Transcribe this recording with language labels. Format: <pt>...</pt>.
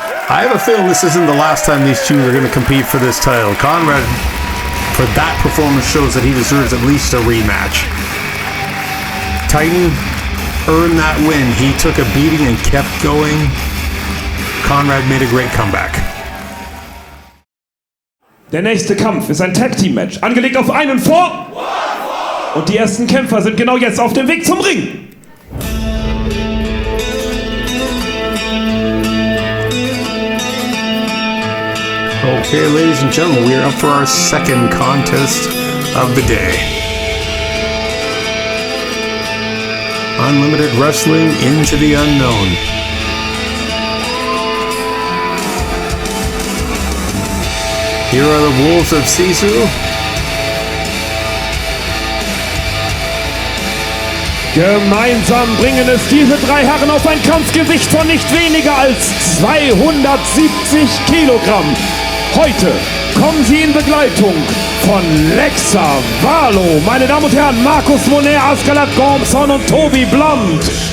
<en>I have a feeling this isn't the last time these two are going to compete for this title. Conrad, for that performance, shows that he deserves at least a rematch. Titan earned that win. He took a beating and kept going. Conrad made a great comeback.</en> <de>Der nächste Kampf ist ein Tag-Team-Match, angelegt auf einen vor. Und die ersten Kämpfer sind genau jetzt auf dem Weg zum Ring.</de> <en>Okay, ladies and gentlemen, we are up for our second contest of the day. Unlimited Wrestling Into the Unknown. Here are the Wolves of Sisu.</en> <de>Gemeinsam bringen es diese 3 Herren auf ein Kampfgewicht von nicht weniger als 270 Kilogramm. Heute kommen sie in Begleitung von Lexa Valo, meine Damen und Herren, Markus Monet, Askalat Gormson und Tobi Blunt.</de>